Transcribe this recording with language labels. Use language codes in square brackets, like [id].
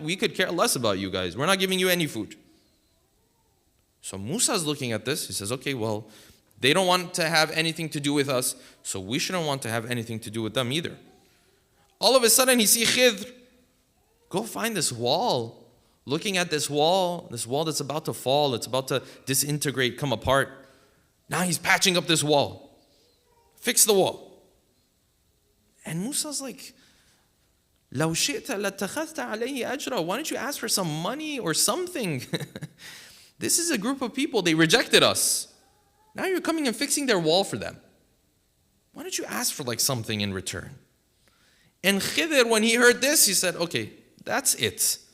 [en] We could care less about you guys. We're not giving you any food. So Musa's looking at this. He says, okay, well, they don't want to have anything to do with us, so we shouldn't want to have anything to do with them either. All of a sudden, he sees Khidr. Go find this wall. Looking at this wall that's about to fall. It's about to disintegrate, come apart. Now he's patching up this wall. Fix the wall. And Musa's like, [ar] لو شئت لاتخذت عليه أجرا. [en] Why don't you ask for some money or something? This is a group of people, they rejected us. Now you're coming and fixing their wall for them. Why don't you ask for like something in return? And Khidr, when he heard this, he said, okay, that's it.